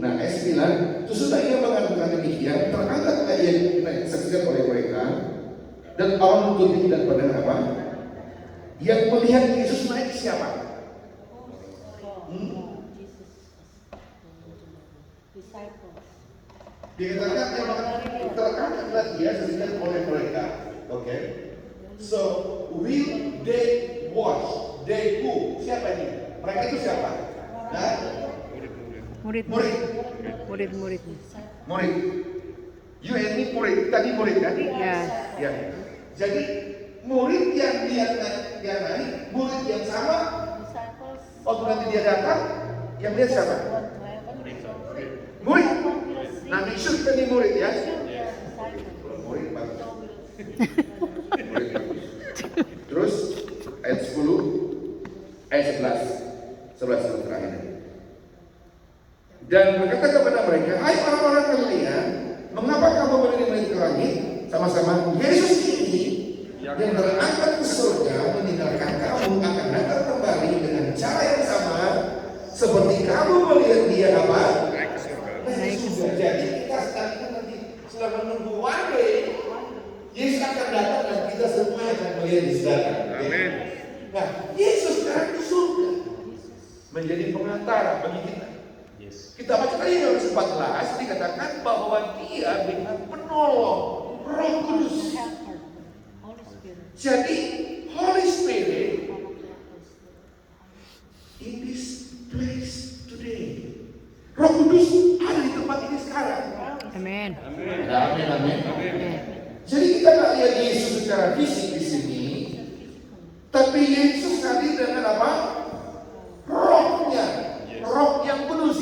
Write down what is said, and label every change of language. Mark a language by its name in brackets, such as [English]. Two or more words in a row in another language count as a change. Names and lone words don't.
[Indonesian] Nah, ayat 9, sesudah ia mengatakan demikian, terangkatlah ia disaksikan oleh mereka, dan Allah menutup dan pada apa? Yang melihat Yesus naik siapa? Dikatakan yang terangkatlah ia disaksikan oleh mereka. Oke. [English] So, will they watch? They who? [Indonesian] Siapa ini? Mereka itu siapa? Nah, Murid. murid. [English] You and me [Indonesian] murid. Tadi murid kan? Ya. Ya. Jadi murid yang naik, murid yang sama. Waktu nanti dia datang, yang dia siapa? Murid. Nah, [English] make sure [Indonesian] kita ini murid ya. Murid bagus. Murid bagus. Terus ayat 10, ayat 11 terakhir. Dan berkata kepada mereka, hai orang-orang kalian, mengapa kamu meninggi ke langit? Sama-sama, Yesus ini yang terangkat ke surga meninggalkan kamu akan datang kembali dengan cara yang sama seperti kamu melihat dia apa? Naik ke surga. Jadi kita sekarang nanti sedang menunggu [English] one day [Indonesian] Yesus akan datang dan kita semua akan melihat di surga. Amin. Nah, Yesus sekarang ke surga menjadi pengantar bagi kita. Kita baca tadi Yohanes 14 dikatakan bahwa dia dengan penolong Roh Kudus. [English] Jadi Holy Spirit in this place today. [Indonesian] Roh Kudus ada di tempat ini sekarang. Amin. Amin. Jadi kita nggak lihat Yesus secara fisik di sini, tapi Yesus hadir dengan apa? Rohnya, Roh yang kudus.